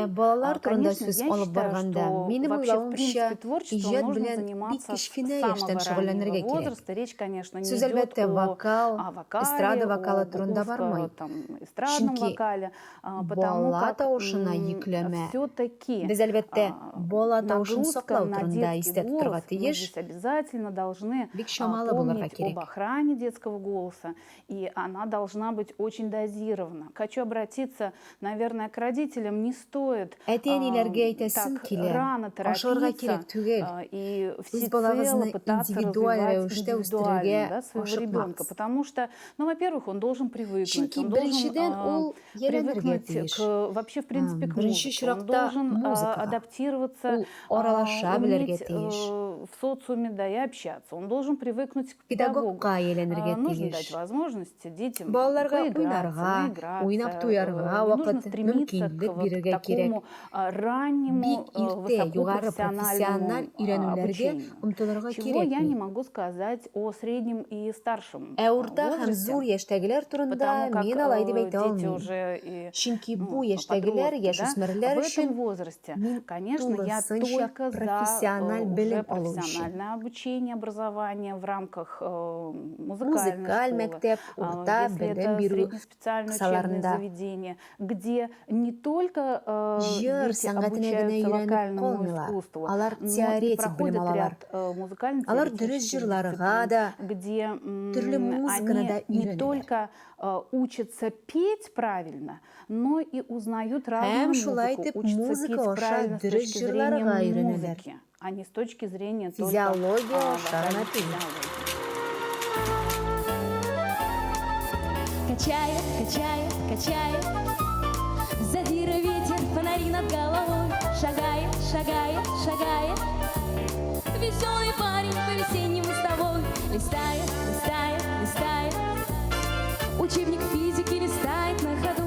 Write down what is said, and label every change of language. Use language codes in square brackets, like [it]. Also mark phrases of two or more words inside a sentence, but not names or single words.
[tt] балалар турында [ru] конечно, [tt] сүз [ru] я [tt] алып [ru] считаю, [tt] барганда, [ru] что [tt] минем [ru] вообще, в [tt] уйлавымча, [ru] принципе, творчеством [tt] иҗат [ru] нужно [tt] белән бик [ru] заниматься с [tt] кечкенә [ru] самого [tt] яшьтән [ru] раннего [tt] шөгыльләнергә кирәк. [ru] возраста. Речь, конечно, не [tt] Сүз [ru] идет [tt] әлбәттә [ru] о вокал, вокале, [tt] эстрада вокалы [ru] об [tt] турында [ru] узко, [tt] бармый. [ru] там, эстрадном [tt] Чөнки [ru] вокале, потому [tt] бала [ru] как [tt] тавышына йөкләмә. [ru] все-таки [tt] Без әлбәттә бала тавышын саклау [ru] на [tt] турында [ru] детский [tt] истә тоторга [ru] голос мы [tt] тиеш. [ru] здесь обязательно должны [tt] Бик чамалы булырга [ru] помнить [tt] кирәк. [ru] об охране детского голоса, и она должна быть очень дозирована. Хочу обратиться, наверное, к родителям. Не стоит [tt] Әти-әниләргә әйтәсем [ru] так [tt] килә, [ru] рано [tt] ашарга [ru] торопиться [tt] кирәк түгел. [ru] и [tt] Үз [ru] всецело [tt] балагызны [ru] пытаться [tt] индивидуаль [ru] развивать [tt] рәвештә [ru] индивидуально, [tt] үстерергә [ru] да, своего [tt] ашыкмагыз. [ru] ребенка, потому что, ну, во-первых, он должен привыкнуть, [tt] Чөнки [ru] он должен [tt] беренчедән ул ярәнергә [ru] привыкнуть [tt] тиеш. [ru] вообще, в принципе, к [tt] Беренче [ru] музыке, он [tt] чиратта [ru] должен [tt] музыкага. [ru] адаптироваться, [tt] Ул аралаша белергә [ru] уметь [tt] тиеш. [ru] в социуме, да, и общаться, он должен привыкнуть к педагогу. [tt] Педагогка әйләнергә [ru] Нужно [tt] тиеш. [ru] дать возможность детям [tt] Балаларга [ru] поиграться, [tt] уйнарга, [ru] наиграться. [tt] уйнап туярга [ru] Не нужно [tt] вакыт, [ru] стремиться к [tt] мөмкинлек [ru] вот [tt] бирергә кирәк. [ru] такому раннему, [tt] Бик иртә югары профессиональ [ru] высокопрофессиональному [tt] өйрәнүләргә [ru] обучению. [tt] омтылырга [ru] Чего я [tt] кирәк. [ru] не могу сказать о среднем и старшем [tt] Ә урта һәм [ru] возрасте, [tt] зур яшьтәгеләр турында [ru] потому как [tt] мин алай дип әйтә [ru] дети [tt] алмыйм. [ru] уже и [tt] Чөнки бу [ru] подростки, [tt] яшьтәгеләр, [ru] да, [tt] яшүсмерләр [ru] в этом [tt] өчен [ru] возрасте, [tt] мин [ru] конечно, я [tt] тулысынча [ru] только за [tt] профессиональ [ru] уже [tt] белем алу өчен. [ru] профессиональное обучение, образование в рамках музыкальной [tt] Музыкаль [ru] школы. [tt] мәктәп, урта [ru] Если [tt] белем [ru] это [tt] бирү [ru] среднеспециальное учебное [tt] кысаларында. [ru] заведение, где не только [tt] Җыр [ru] дети [tt] сәнгатенә генә [ru] обучаются [tt] өйрәнеп [ru] вокальному [tt] калмыйлар. [ru] искусству, [tt] Алар [ru] но и [tt] теоретик белем [ru] проходят [tt] алалар. [ru] ряд музыкальных [tt] Алар дөрес җырларга да, [ru] где [tt] төрле музыканы да [ru] они не [tt] өйрәнәләр. [ru] только учатся петь правильно, но и узнают разную [tt] Һәм шулай [ru] музыку, [tt] итеп, [ru] учатся [tt] музыка [ru] петь [tt] аша [ru] правильно с [tt] дөрес [ru] точки [tt] җырларга [ru] зрения [tt] өйрәнәләр. [ru] музыки, а не с точки зрения только [tt] Физиология аша [ru] вокальной [tt] гына түгел. [ru] физиологии. качает, качает, качает. Задира ветер, фонари над головой. Шагает, шагает, шагает. Веселый парень по-весеннему с тобой. Листает, листает, листает. Учебник физики листает на ходу.